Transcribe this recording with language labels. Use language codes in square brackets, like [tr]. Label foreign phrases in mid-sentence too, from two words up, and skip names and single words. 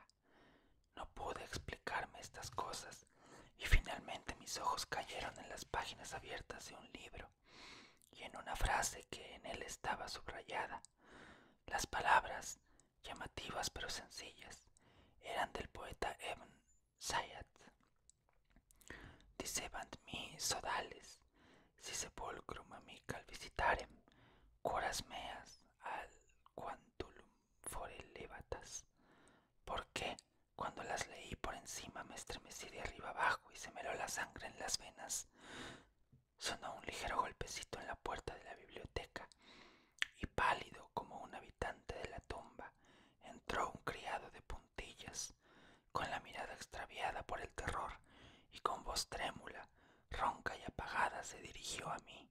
[es] No pude explicarme estas cosas, y finalmente mis ojos cayeron en las páginas abiertas de un libro, y en una frase que en él estaba subrayada. Las palabras, llamativas pero sencillas, eran del poeta Ibn Zayat. [la] Dicebant mi sodales, si sepulcrum amical visitarem, curas meas al quantulum fore levatas. [es] Porque cuando las leí por encima me estremecí de arriba abajo y se me heló la sangre en las venas. Sonó un ligero golpecito en la puerta de la biblioteca, y pálido como un habitante de la tumba, entró un criado de puntillas, con la mirada extraviada por el terror, y con voz trémula, ronca y apagada se dirigió a mí.